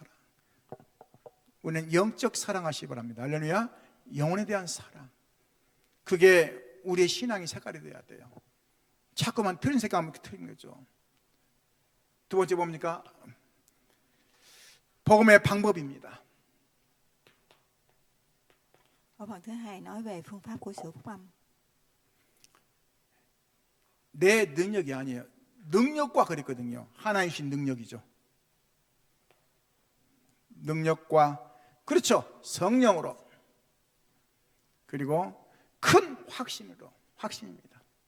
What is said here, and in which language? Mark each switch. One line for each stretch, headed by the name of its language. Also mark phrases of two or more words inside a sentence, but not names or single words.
Korean: 우리는 영적 사랑하시기 바랍니다. 할렐루야. 영혼에 대한 사랑. 그게 우리의 신앙의 색깔이 돼야 돼요. 자꾸만 틀린 색깔하면 틀린 거죠. 두 번째 뭡니까? 복음의 방법입니다.
Vietnamese: Ở phần thứ hai nói về phương pháp của sự phúc âm.
Korean: 내 능력이 아니에요. 능력과 그랬거든요. 하나님 신 능력이죠. 능력과, 그렇죠, 성령으로, 그리고 큰 확신으로, 확신입니다.